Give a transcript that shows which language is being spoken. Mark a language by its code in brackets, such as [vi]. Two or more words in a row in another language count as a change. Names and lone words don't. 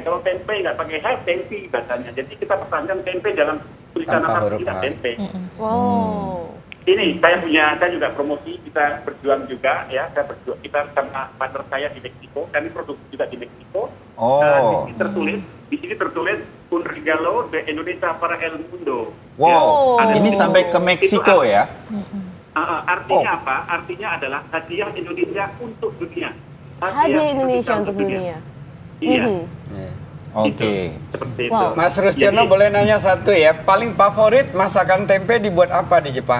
[id] Kalau tempe nggak pakai H, tempe bacanya. Jadi kita pertahankan tempe dalam tulisan Tanpa nama huruf kita H. tempe. Wow. Ini saya juga promosi, kita berjuang juga ya, kita sama partner saya di Meksiko, kami produksi juga di Meksiko. Oh. Di sini tertulis [es] un regalo de Indonesia para el mundo. [id] Wow, ada ini di situ. sampai ke Meksiko Itu ya? artinya apa? Artinya adalah hadiah Indonesia untuk dunia. Hadiah Indonesia untuk dunia. Iya. Oke. Seperti Wow. itu. Mas Rustiono Jadi, boleh nanya satu ya, paling favorit masakan tempe dibuat apa di Jepang?